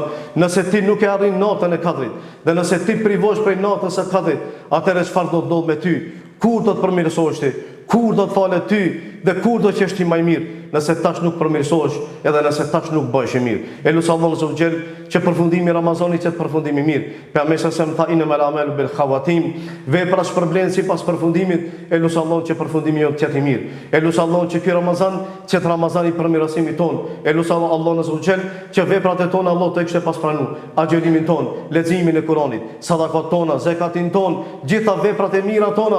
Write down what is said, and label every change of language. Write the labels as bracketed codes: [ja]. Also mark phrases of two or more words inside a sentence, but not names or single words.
[sq] Nëse ti nuk e arrin natën e Kadrit, dhe nëse ti privosh prej natës së Kadrit, atëherë çfarë do të ndodh me ty? Kur do të përmirësohesh ti? Kur do të falet ty? Dhe kur do të qesh ti më i mirë? Nëse tash nuk përmirësohesh, edhe nëse tash nuk bëhesh i mirë. Elusi Allahu [ar] عز وجل [sq] që përfundimi i Ramazanit të përfundimi i mirë. Pejgamberi sa më tha [ar] إنما الأعمال بالخواتيم, [sq] vepra shpërblen sipas përfundimit. Elusi Allahu që përfundimi jot të jetë i mirë. Elusi Allahu që ky Ramazan, që Ramazani përmirësimit ton. Elusi Allahu [ar] عز وجل [sq] që veprat e tona Allah të kishte pas pranuar. Agjërimin ton, leximin e Kuranit, sadakat tona, zakatin ton, gjitha veprat e mira tona.